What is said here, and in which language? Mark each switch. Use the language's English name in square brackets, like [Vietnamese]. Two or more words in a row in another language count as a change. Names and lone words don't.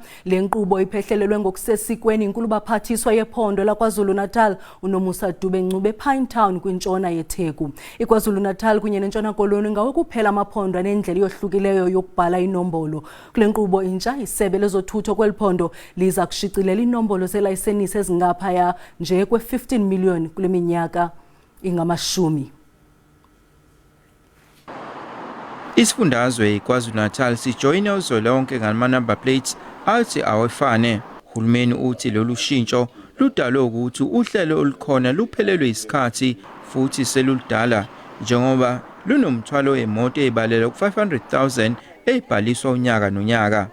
[Xhosa] Le nkqubo iphehlelelwe ngokusesikweni inkulu baphathiswa yephondo laKwaZulu-Natal uNomusa Dube-Ncube ePinetown kwintshona yeTheku. iKwaZulu-Natal kunye neNtshona Koloni ngawo kuphela amaphondo anendlela yohlukileyo yokubhala inombolo. Kule nkqubo intsha isebe lezothutho kweli phondo liza kushicilela inombolo zeelayisenisi ezingaphaya nje kwe-15 million kule minyaka ingamashumi. [Zulu] Isifundazwe iKwaZulu-Natal sijoyine uzwelonke ngama- [English] number plates [Zulu] athi awefane. Uhulumeni uthi lolu shintsho ludalwe ukuthi uhlelo olukhona luphelelwe isikhathi futhi seludala njengoba lunomthwalo wemoto ezibalelwa ku-500,000 ezibhaliswa unyaka nonyaka.